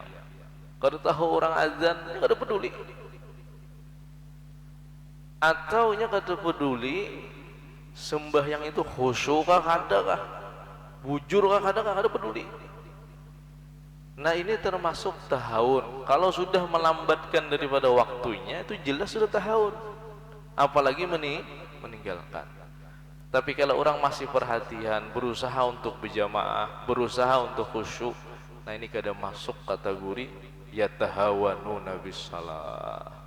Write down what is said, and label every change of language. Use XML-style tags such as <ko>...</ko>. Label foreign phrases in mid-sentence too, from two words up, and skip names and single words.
<bjn>Kada tahu orang azan, kada peduli. Atau nya kada peduli sembahyang itu khusyuk kah kada kah, bujur kah kada kah, kada peduli. Nah ini termasuk tahawun. Kalau sudah melambatkan daripada waktunya, itu jelas sudah tahawun, apalagi meninggalkan. Tapi kalau orang masih perhatian, berusaha untuk berjamaah, berusaha untuk khusyuk, nah ini kada masuk kategori</bjn> <ar>يتهاونون بالصلاة.</ar>